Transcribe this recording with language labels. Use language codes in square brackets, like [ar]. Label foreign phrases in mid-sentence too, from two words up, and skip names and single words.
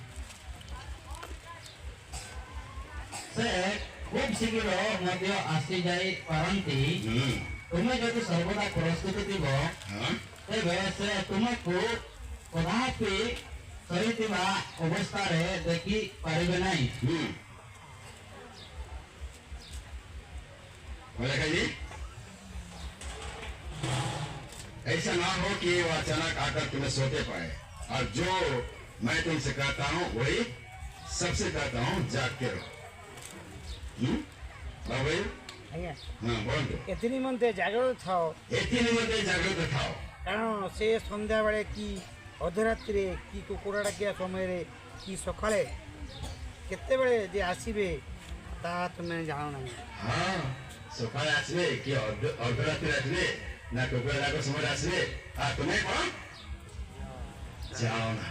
[or] ସେ ଖୁବ୍ ଶୀଘ୍ର ମଧ୍ୟ ଆସି ଯାଇ ପାରନ୍ତି। ତୁମେ ଯଦି ସର୍ବଦା ପ୍ରସ୍ତୁତ ଥିବ ତେବେ ସେ ତୁମକୁ କଦାପି ଶୋଇଥିବା ଅବସ୍ଥାରେ ଦେଖି ପାରିବେ ନାହିଁ। [hi] बोला जी ऐसा ना हो कि वो अचानक आकर तुम्हें सोते पाए। और जो मैं तुमसे कहता हूँ वही सबसे कहता हूँ, जाग के रहो। भाई [or] ଆଜ୍ଞା [hi] हाँ बोलो। [or] ଏଥି ନିମନ୍ତେ ଜାଗ୍ରତ ଥାଅ, ଏଥି ନିମନ୍ତେ ଜାଗ୍ରତ ଥାଅ, କାରଣ ସେ ସନ୍ଧ୍ୟାବେଳେ କି ଅଧରାତ୍ରିରେ କି କୁକୁଡ଼ା ଡାକିବା ସମୟରେ କି ସକାଳେ କେତେବେଳେ ଯେ ଆସିବେ ତାହା ତୁମେ ଜାଣ ନାହିଁ। ହଁ ସକାଳେ ଆସିବେ କି ଅର୍ଦ୍ଧରାତ୍ରିରେ ଆସିବେ ନା କୁକୁଡ଼ା ଡାକ ସମୟରେ ଆସିବେ ତାହା ତୁମେ କଣ ଯାଅ ନା।